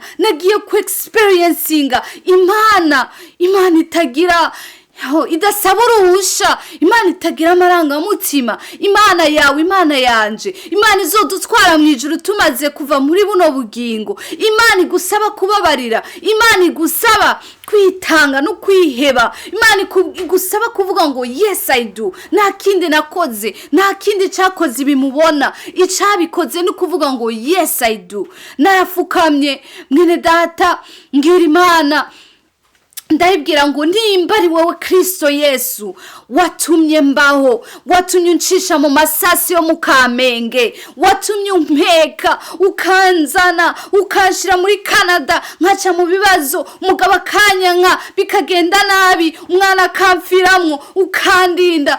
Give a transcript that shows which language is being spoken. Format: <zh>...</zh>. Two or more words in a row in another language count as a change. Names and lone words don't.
<rn>Nagiye ku experiencinga Imana itagira idasaba uruhusha, Imana itagira amarangamutima, Imana yawe, Imana yanje, Imana izodutwara mwijuru tumaze kuva muri buno bugingo, Imana igusaba kubabarira, Imana igusaba kwitanga no kwiheba, Imana igusaba kuvuga ngo</rn> <en>yes I do,</en> <rn>nta kindi nakoze, nta kindi cyakoze bimubona, icabikoze no kuvuga ngo</rn> <en>yes I do.</en> <rn>Narafukamye mwene data ngira Imana, ndayibwira ngo nimba ari wowe Kristo Yesu watumye mbaho, watumye uncisha mu masasi yo mu Kamenge, watumye umpeka ukanzana ukanshira muri Canada, nkaca mu bibazo, mugabo akanyanka bikagenda nabi, umwana akamfiramwo ukandinda.</rn>